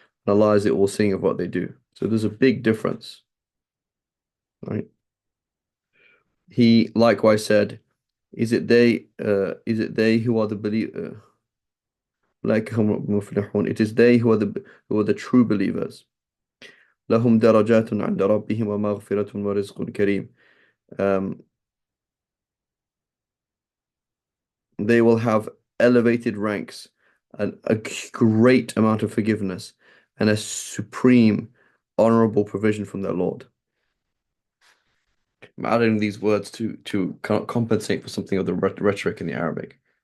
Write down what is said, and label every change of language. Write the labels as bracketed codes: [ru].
[en] And Allah is the all-seeing of what they do. So there's a big difference, right? He likewise said, is it they who are the believer like it is they who are the true believers. [ar] لهم درجات عند ربهم ومغفرة ورزق كريم. [en] They will have elevated ranks and a great amount of forgiveness and a supreme honorable provision from their Lord. I'm adding these words to compensate for something of the rhetoric in the Arabic.